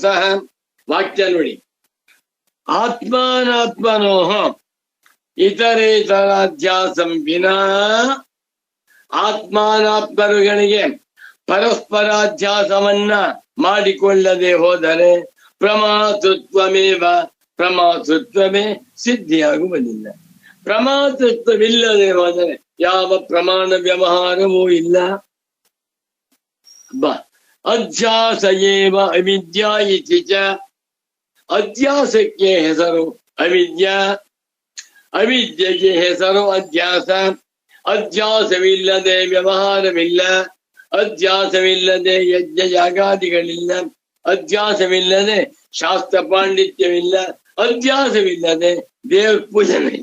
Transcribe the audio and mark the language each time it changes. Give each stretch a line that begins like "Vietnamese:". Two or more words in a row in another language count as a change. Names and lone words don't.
Kannada: ವಾಕ್ಯ ನೋಡಿ,
Sanskrit: ಆತ್ಮಾನಾತ್ಮನೋ ಇತರೇತರಾಧ್ಯಾಸಂ ವಿನಾ,
Kannada: ಆತ್ಮಾನಾತ್ಮರುಗಳಿಗೆ ಪರಸ್ಪರಾಧ್ಯಾಸವನ್ನ ಮಾಡಿಕೊಳ್ಳದೆ ಹೋದರೆ ಪ್ರಮಾತೃತ್ವಮೇವ, ಪ್ರಮಾತೃತ್ವವೇ ಸಿದ್ಧಿಯಾಗುವುದಿಲ್ಲ. ಪ್ರಮಾತೃತ್ವವಿಲ್ಲದೆ ಹೋದರೆ ಯಾವ ಪ್ರಮಾಣ ವ್ಯವಹಾರವೂ ಇಲ್ಲ.
Sanskrit: ಅಧ್ಯಾಸ ಏವ ಅವಿದ್ಯಾ ಇತಿ ಚ.
Kannada: ಅಧ್ಯಾಸಕ್ಕೆ ಹೆಸರು ಅವಿದ್ಯಾ, ಅವಿದ್ಯೆಗೆ ಹೆಸರು ಅಧ್ಯಾಸ. ಅಧ್ಯಾಸವಿಲ್ಲದೆ ವ್ಯವಹಾರವಿಲ್ಲ, ಅಧ್ಯಾಸವಿಲ್ಲದೆ ಯಜ್ಞ ಯಾಗಾದಿಗಳಿಲ್ಲ, ಅಧ್ಯಾಸವಿಲ್ಲದೆ ಶಾಸ್ತ್ರ ಪಾಂಡಿತ್ಯವಿಲ್ಲ, ಅಧ್ಯಾಸವಿಲ್ಲದೆ ದೇವ್ರ ಪೂಜನೆ.